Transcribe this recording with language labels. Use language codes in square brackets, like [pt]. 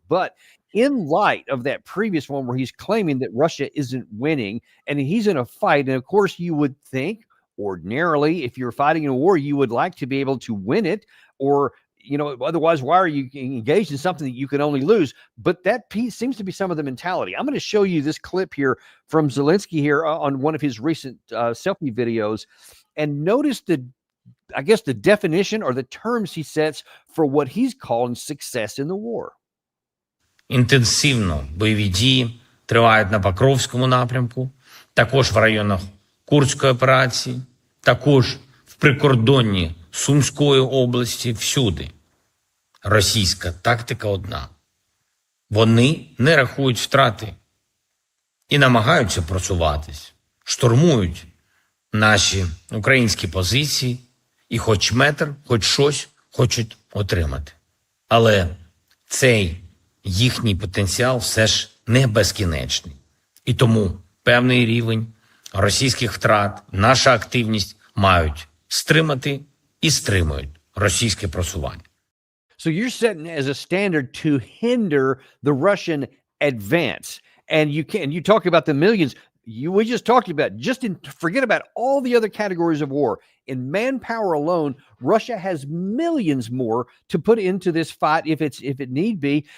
[en] But in light of that previous one where he's claiming that Russia isn't winning and he's in a fight, and of course you would think ordinarily if you're fighting in a war, you would like to be able to win it, or otherwise, why are you engaged in something that you can only lose? But that piece seems to be some of the mentality. I'm going to show you this clip here from Zalinsky here on one of his recent selfie videos, and notice the definition or the terms he sets for what he's calling success in the war. [uk] Інтенсивно бойові дії тривають на Покровському напрямку, також в районах Курської операції, також в прикордонні Сумської області, всюди. Російська тактика одна. Вони не рахують втрати і намагаються просуватись, штурмують наші українські позиції і хоч метр, хоч щось хочуть отримати. Але цей їхній потенціал все ж не безкінечний. І тому певний рівень російських втрат, наша активність мають стримати і стримують російське просування. [en] So you're setting as a standard to hinder the Russian advance. And you talk about the millions. We just talked about, forget about all the other categories of war. In manpower alone, Russia has millions more to put into this fight if it need be.